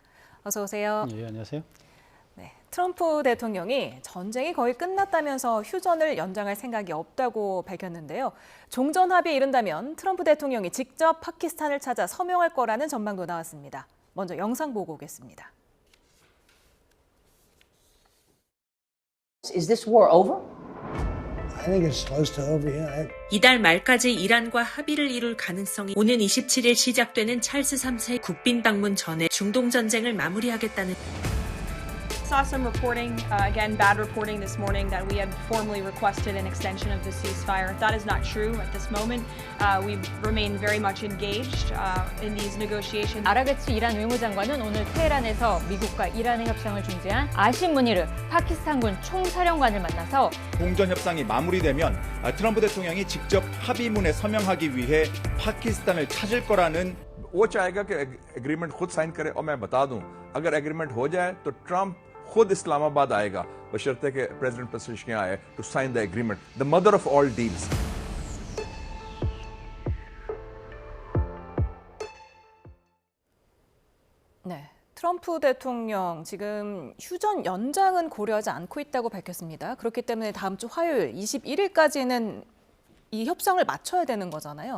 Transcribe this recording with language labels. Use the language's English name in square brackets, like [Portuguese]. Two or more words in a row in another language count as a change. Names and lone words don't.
[Korean] 어서 오세요. 예, 안녕하세요. 네, 트럼프 대통령이 전쟁이 거의 끝났다면서 휴전을 연장할 생각이 없다고 밝혔는데요. 종전 합의에 이른다면 트럼프 대통령이 직접 파키스탄을 찾아 서명할 거라는 전망도 나왔습니다. 먼저 영상 보고 오겠습니다. [English] Is this war over? I think it's close to over, yeah. [Korean] 이달 말까지 이란과 합의를 이룰 가능성이 오는 27일 시작되는 찰스 3세 국빈 방문 전에 중동 전쟁을 마무리하겠다는 [English] Saw some reporting, again, bad reporting this morning that we had formally requested an extension of the ceasefire. That is not true at this moment. We remain very much engaged in these negotiations. [Korean] 아라그치 이란 외무장관은 오늘 테헤란에서 미국과 이란의 협상을 중재한 아심 무니르 파키스탄군 총사령관을 만나서 종전 협상이 마무리되면 트럼프 대통령이 직접 합의문에 서명하기 위해 파키스탄을 찾을 거라는 [Hindi] वो चाहेगा कि एग्रीमेंट खुद साइन करे और मैं बता दूं अगर एग्रीमेंट हो जाए तो ट्रंप खुद इस्लामाबाद आएगा बशर्ते कि प्रेसिडेंट पेसिशकियां आए [English] to sign the agreement the mother of all deals [Korean] 네, 트럼프 대통령 지금 휴전 연장은 고려하지 않고 있다고 밝혔습니다. 그렇기 때문에 다음 주 화요일 21일까지는 이 협상을 맞춰야 되는 거잖아요.